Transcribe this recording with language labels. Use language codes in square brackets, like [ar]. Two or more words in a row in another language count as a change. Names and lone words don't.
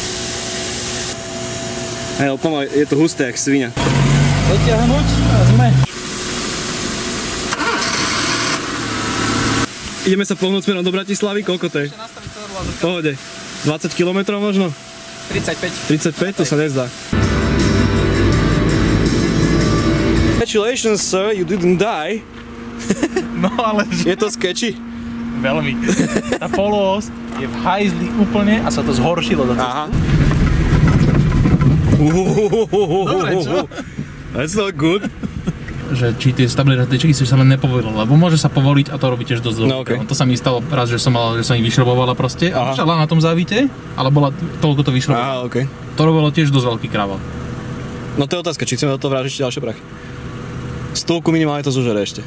[sk] Hej, pomaly, je to husté, jak svinia. Dotiahnuť a sme. Ideme sa pohnúť smerom do Bratislavy, koľko to je? V pohode. 20 km možno? 35. 35? To sa nezdá. [en] Congratulations, sir, you didn't die. [sk] No ale... Je to sketchy? Veľmi. Tá poloos je v hajzli úplne a sa to zhoršilo do cestu. Aha. Dobre, čo? [en] That's not good. [sk] Že či tie stabilizačné čeky sa len nepovolilo, lebo môže sa povoliť a to robí tiež dosť No, okay. To sa mi stalo raz, že som ich vyšrobovala proste a začala na tom závite, ale bola toľko to vyšrobované. Aha, okay. To robilo tiež dosť veľký krával. No to je otázka, či chceme do toho vrážiť ďalšie prachy. 100 minimálne to zožere ešte.